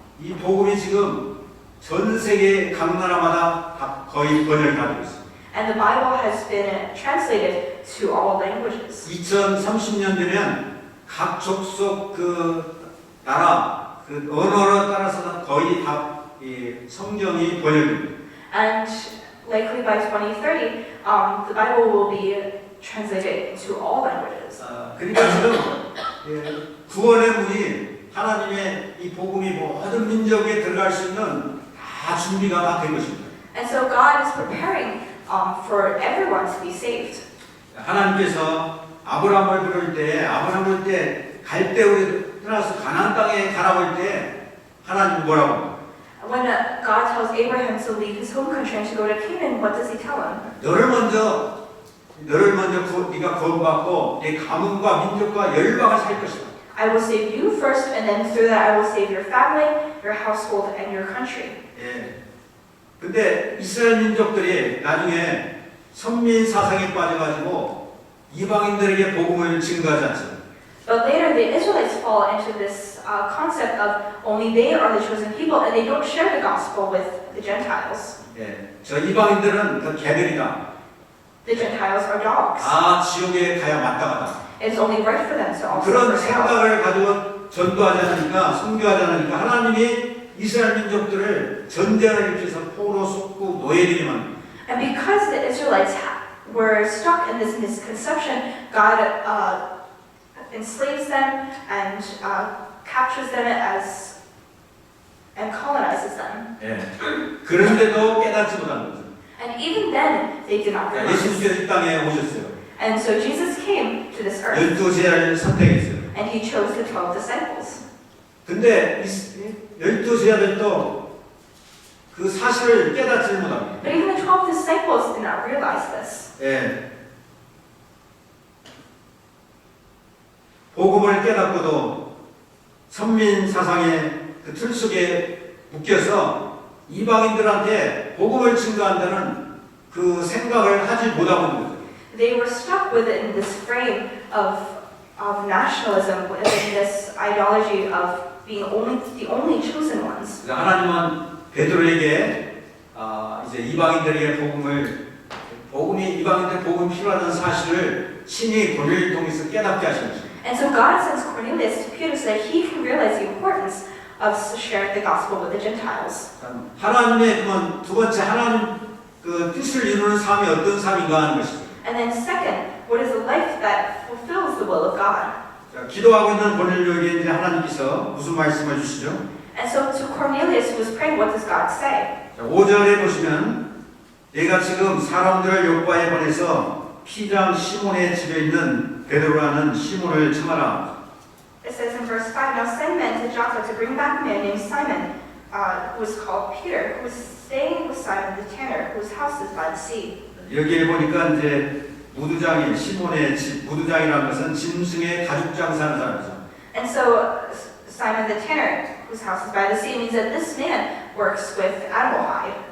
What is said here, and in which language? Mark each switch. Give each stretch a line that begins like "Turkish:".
Korean: 이 복음이 지금 전 세계 각 나라마다 다 거의 번역이 다 되고 있습니다.
English: And the Bible has been translated to all languages.
Korean: 2030년 되면 각 족속 그 나라 그 언어로 따라서 거의 다 이 성경이 번역됩니다.
English: And likely by 2030, the Bible will be translated into all languages.
Korean: 그러니까 지금 구원의 문이 하나님의 이 복음이 모든 민족에 들어갈 수 있는 다 준비가 다 된 것입니다.
English: And so God is preparing for everyone to be saved.
Korean: 하나님께서 아브라함을 부를 때 갈대우에 떠나서 가나안 땅에 가라고 할 때 하나님 뭐라고?
English: When God tells Abraham to leave his home country and to go to Canaan, what does he tell him?
Korean: 너를 먼저 네가 구원받고 네 가문과 민족과 열방을 살 것이다.
English: I will save you first, and then through that I will save your family, your household, and your country.
Korean: 예. 근데 이스라엘 민족들이 나중에 선민 사상에 빠져가지고 이방인들에게 복음을 증거하지 않습니다.
English: But later, the Israelites fall into this concept of only they are the chosen people, and they don't share the gospel with the Gentiles.
Korean: 예. 저 이방인들은 그 개들이다.
English: The Gentiles are dogs.
Korean: 다 지옥에 가야 마땅하다.
English: It's only right for them to also
Korean: 그런
English: go to hell.
Korean: 생각을 가지고 전도하지 않으니까, 선교하지 않으니까 하나님이 이스라엘 민족들을 전쟁을 일으켜서 포로 쏟고 노예들이 만듭니다.
English: And because the Israelites were stuck in this misconception, God enslaves them and captures them and colonizes them.
Korean: 예. 그런데도 깨닫지 못한 거죠.
English: And even then, they did not realize.
Korean: 예수님께서 이 땅에 오셨어요.
English: And so Jesus came to this earth,
Korean: 12제자를 선택했어요.
English: and he chose the 12 disciples.
Korean: 근데 12제자들도 그 사실을 깨닫지 못합니다.
English: But even the 12 disciples did not realize this.
Korean: 예. 복음을 깨닫고도 선민 사상의 그 틀 속에 묶여서 이방인들한테 복음을 증거한다는 그 생각을 하지 못하고 있는 거죠.
English: They were stuck within this frame of nationalism, within this ideology of being the only chosen ones.
Korean: 그래서 하나님은 베드로에게 이제 이방인들에게 이방인들 복음이 필요하다는 사실을 친히 고넬을 통해서 깨닫게 하신 것입니다.
English: And so God sends Cornelius to Peter so that he can realize the importance of sharing the gospel with the Gentiles.
Korean: 하나님의 두 번째 하나님 그 뜻을 이루는 삶이 어떤 삶인가 하는 것입니다.
English: And then second, what is a life that fulfills the will of God?
Korean: 자, 기도하고 있는 고넬료에게 이제 하나님께서 무슨 말씀을 주시죠?
English: And so to Cornelius who was praying, what does God say?
Korean: 자, 5절에 보시면 내가 지금 사람들을 요바에 보내서 피장 시몬의 집에 있는 베드로라는 시몬을 청하라.
English: It says in verse 5, Now send men to Joppa to bring back a man named Simon, who is called Peter, who is staying with Simon the tanner, whose house is by the sea.
Korean: 여기에 보니까 이제 무두장인 시몬의 집, 무두장이라는 것은 짐승의 가죽 장사하는 사람이죠.
English: And so Simon the tanner, whose house is by the sea, means that this man works with animal hide.